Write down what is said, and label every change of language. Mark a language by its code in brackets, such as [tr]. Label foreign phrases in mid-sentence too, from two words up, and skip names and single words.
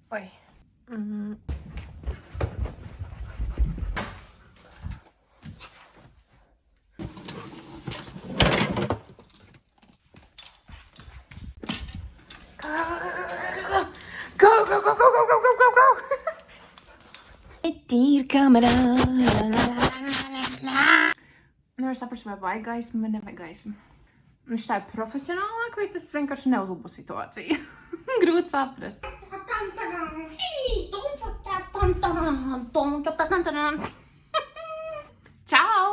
[en] Oi. Mm. Go, go, go, go, go, go, go, go, go. [lv] Ir kamera. Nevar saprast, vai vajag gaismu vai nevajag gaismu. Viņš tā ir profesionālāk, vai tas vienkārši neuzlabo situāciju? Grūti saprast. Čau!